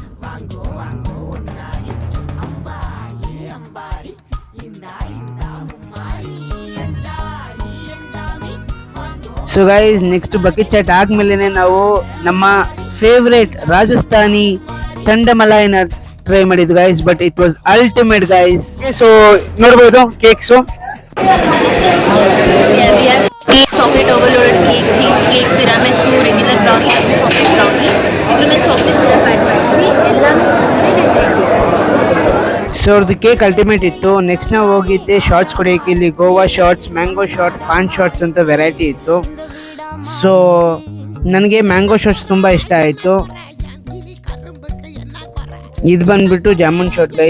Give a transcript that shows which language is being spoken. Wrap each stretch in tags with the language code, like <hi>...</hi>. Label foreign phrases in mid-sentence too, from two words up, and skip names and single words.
<en>So guys, next bucket chaat</en> <kn>ಆದ್ಮೇಲೆ ನಾವು ನಮ್ಮ ಫೇವ್ರೇಟ್ ರಾಜಸ್ಥಾನಿ ತಂಡಮಲಾಯಿನ ಟ್ರೈ ಮಾಡಿದ್ವಿ ಗೈಸ್.</kn> <en>But it was ultimate guys.</en> <kn>ಸೊ ನೋಡ್ಬೋದು ಕೇಕ್ಸು.</kn> <en>Chocolate overloaded cake, cheese cake, tiramisu, regular brownie, chocolate brownie,</en> <hi>इधर में</hi> <en>chocolate syrup add</en> <kn>ಮಾಡ್ತೀವಿ ಎಲ್ಲಾನು. ಸೊ ಅವ್ರದ್ದು ಕೇಕ್ ಅಲ್ಟಿಮೇಟ್ ಇತ್ತು. ನೆಕ್ಸ್ಟ್ ನಾವು ಹೋಗಿದ್ದೆ ಶಾರ್ಟ್ಸ್ ಕುಡಿಯೋಕೆ. ಇಲ್ಲಿ</kn> <en>Goa shots, mango shot, paan shots</en> <kn>ಅಂತ ವೆರೈಟಿ ಇತ್ತು. ಸೊ ನನಗೆ</kn> <en>mango shots</en> <kn>ತುಂಬ ಇಷ್ಟ ಆಯಿತು. ಇದು ಬಂದ್ಬಿಟ್ಟು ಜಾಮೂನ್</kn> <en>shot guys.</en>